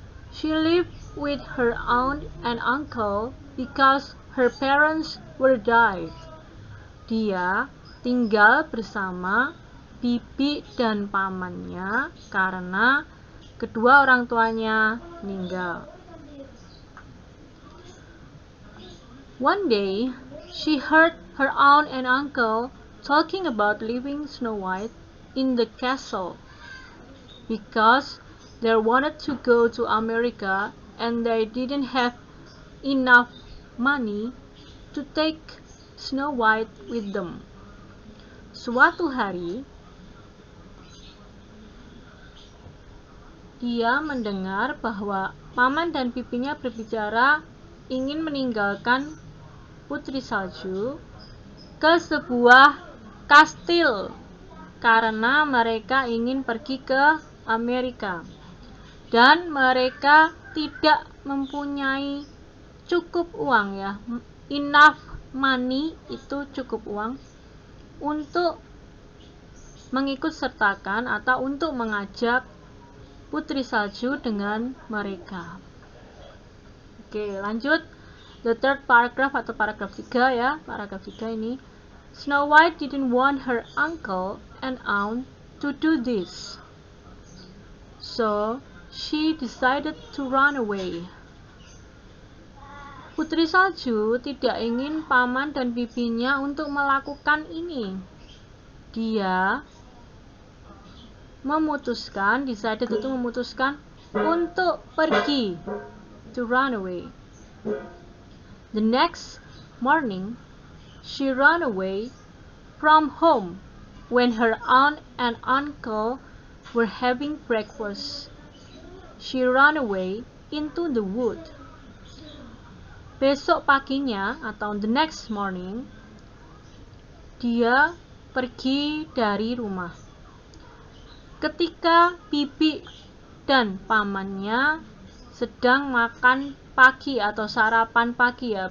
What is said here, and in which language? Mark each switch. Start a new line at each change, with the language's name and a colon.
English: She lived with her aunt and uncle because her parents were died.
Indonesian: Dia tinggal bersama bibi dan pamannya karena kedua orang tuanya meninggal.
English: One day, she heard her aunt and uncle talking about leaving Snow White in the castle because they wanted to go to America and they didn't have enough money to take Snow White with them.
Indonesian: Suatu hari, dia mendengar bahwa paman dan bibinya berbicara ingin meninggalkan Putri Salju ke sebuah kastil karena mereka ingin pergi ke Amerika dan mereka tidak mempunyai cukup uang ya,
English: enough money
Indonesian: itu cukup uang untuk mengikut sertakan atau untuk mengajak Putri Salju dengan mereka. Oke, lanjut.
English: The third paragraph
Indonesian: atau paragraf 3 ya. Paragraf 3 ini.
English: Snow White didn't want her uncle and aunt to do this. So, she decided to run away.
Indonesian: Putri Salju tidak ingin paman dan bibinya untuk melakukan ini. Dia memutuskan,
English: decided
Indonesian: itu memutuskan untuk pergi.
English: To run away. The next morning, she ran away from home when her aunt and uncle were having breakfast. She ran away into the wood.
Indonesian: Besok paginya atau
English: the next morning,
Indonesian: dia pergi dari rumah. Ketika bibi dan pamannya sedang makan pagi atau sarapan pagi ya.